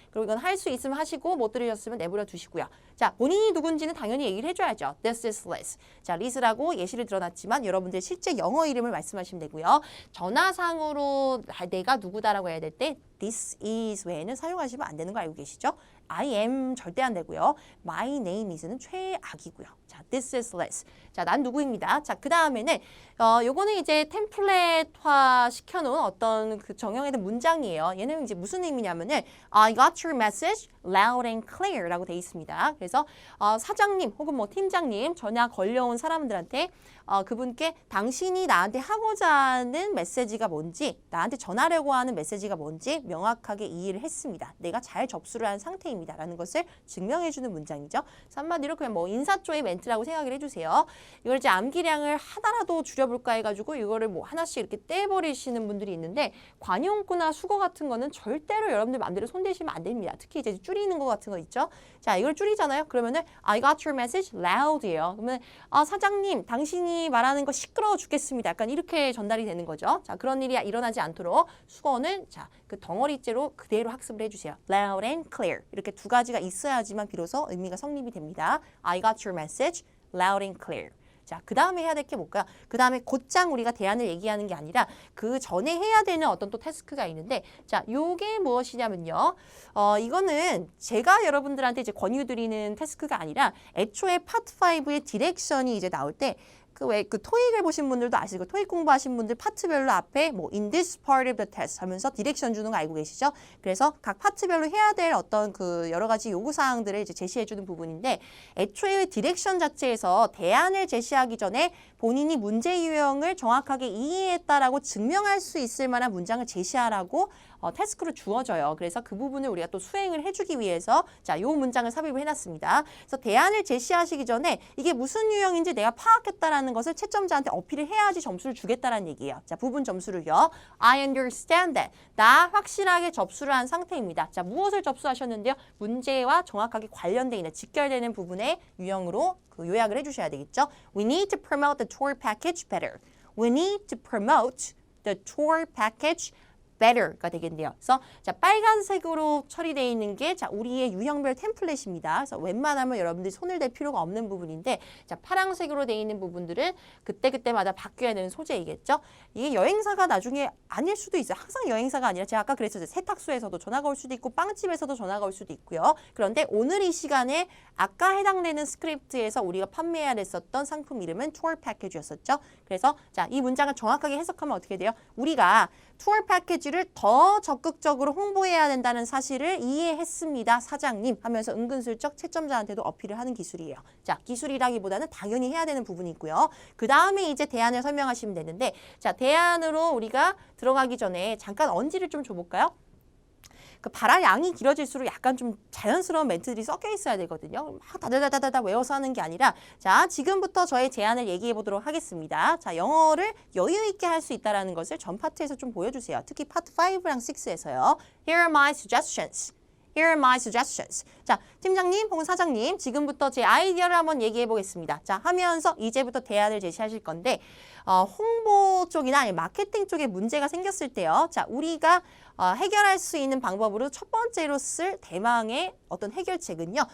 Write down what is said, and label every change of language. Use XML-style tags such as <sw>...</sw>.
<ko>그리고 이건 할 수 있으면 하시고 못 들으셨으면 내버려 두시고요. 자, 본인이 누군지는 당연히 얘기를 해줘야죠.</ko> <en>This is Liz.</en> <ko>자, 리즈라고 예시를 들어놨지만 여러분들 실제 영어 이름을 말씀하시면 되고요. 전화상으로 내가 누구다라고 해야 될 때 this is 외에는 사용하시면 안 되는 거 알고 계시죠? I am 절대 안 되고요. My name is는 최악이고요. 자,</ko> <en>this is less.</en> <ko>자, 난 누구입니다. 자, 그 다음에는 요거는 이제 템플릿화 시켜놓은 어떤 그 정형화된 문장이에요. 얘는 이제 무슨 의미냐면은</ko> <en>I got your message loud and clear</en> <ko>라고 돼 있습니다. 그래서 사장님 혹은 뭐 팀장님 전화 걸려온 사람들한테 그분께 당신이 나한테 하고자 하는 메시지가 뭔지 나한테 전하려고 하는 메시지가 뭔지 명확하게 이해를 했습니다. 내가 잘 접수를 한 상태입니다. 라는 것을 증명해주는 문장이죠. 그래서 한마디로 그냥 뭐 인사조의 멘트라고 생각을 해주세요. 이걸 이제 암기량을 하나라도 줄여볼까 해가지고 이거를 뭐 하나씩 이렇게 떼버리시는 분들이 있는데 관용구나 수거 같은 거는 절대로 여러분들 마음대로 손대시면 안 됩니다. 특히 이제 줄이는 거 같은 거 있죠. 자, 이걸 줄이잖아요. 그러면은</ko> <en>I got your message loud</en> <ko>예요. 그러면 사장님 당신이 말하는 거 시끄러워 죽겠습니다. 약간 이렇게 전달이 되는 거죠. 자, 그런 일이 일어나지 않도록 수거는 자, 그 덩어리째로 그대로 학습을 해주세요. loud and clear 이렇게 두 가지가 있어야지만 비로소 의미가 성립이 됩니다.</ko> <en>I got your message loud and clear.</en> <ko>자, 그 다음에 해야 될 게 뭘까요? 그 다음에 곧장 우리가 대안을 얘기하는 게 아니라 그 전에 해야 되는 어떤 또 태스크가 있는데 자, 요게 무엇이냐면요. 이거는 제가 여러분들한테 이제 권유드리는 태스크가 아니라 애초에 파트 5의 디렉션이 이제 나올 때 그 토익을 보신 분들도 아시고 토익 공부하신 분들 파트별로 앞에 뭐</ko> <en>in this part of the test</en> <ko>하면서 디렉션 주는 거 알고 계시죠? 그래서 각 파트별로 해야 될 어떤 그 여러 가지 요구 사항들을 이제 제시해 주는 부분인데 애초에 디렉션 자체에서 대안을 제시하기 전에 본인이 문제 유형을 정확하게 이해했다라고 증명할 수 있을 만한 문장을 제시하라고 태스크로 주어져요. 그래서 그 부분을 우리가 또 수행을 해주기 위해서 자, 요 문장을 삽입을 해놨습니다. 그래서 대안을 제시하시기 전에 이게 무슨 유형인지 내가 파악했다라는 것을 채점자한테 어필을 해야지 점수를 주겠다라는 얘기예요. 자, 부분 점수를요.</ko> <en>I understand that.</en> <ko>나 확실하게 접수를 한 상태입니다. 자, 무엇을 접수하셨는데요? 문제와 정확하게 관련되어 있는 직결되는 부분의 유형으로 그 요약을 해주셔야 되겠죠.</ko> <en>We need to promote the tour package better. We need to promote the tour package better</en> <ko>가 되겠네요. 그래서 자, 빨간색으로 처리되어 있는 게 자, 우리의 유형별 템플릿입니다. 그래서 웬만하면 여러분들이 손을 댈 필요가 없는 부분인데 자, 파란색으로 되어 있는 부분들은 그때그때마다 바뀌어야 되는 소재이겠죠. 이게 여행사가 나중에 아닐 수도 있어요. 항상 여행사가 아니라 제가 아까 그랬었죠. 세탁소에서도 전화가 올 수도 있고 빵집에서도 전화가 올 수도 있고요. 그런데 오늘 이 시간에 아까 해당되는 스크립트에서 우리가 판매해야 됐었던 상품 이름은 투어 패키지였었죠. 그래서 자, 이 문장을 정확하게 해석하면 어떻게 돼요? 우리가 투어 패키지를 더 적극적으로 홍보해야 된다는 사실을 이해했습니다. 사장님 하면서 은근슬쩍 채점자한테도 어필을 하는 기술이에요. 자, 기술이라기보다는 당연히 해야 되는 부분이 있고요. 그 다음에 이제 대안을 설명하시면 되는데 자, 대안으로 우리가 들어가기 전에 잠깐 언지를 좀 줘볼까요? 그 발할 양이 길어질수록 약간 좀 자연스러운 멘트들이 섞여 있어야 되거든요. 막 다다다다다 외워서 하는 게 아니라 자, 지금부터 저의 제안을 얘기해 보도록 하겠습니다. 자, 영어를 여유 있게 할 수 있다는 것을 전 파트에서 좀 보여주세요. 특히 파트 5랑 6에서요.</ko> <en>Here are my suggestions. Here are my suggestions.</en> <ko>자, 팀장님 혹은 사장님 지금부터 제 아이디어를 한번 얘기해 보겠습니다. 자, 하면서 이제부터 대안을 제시하실 건데 홍보 쪽이나 아니 마케팅 쪽에 문제가 생겼을 때요. 자, 우리가 해결할 수 있는 방법으로 첫 번째로 쓸 대망의 어떤 해결책은요.</ko>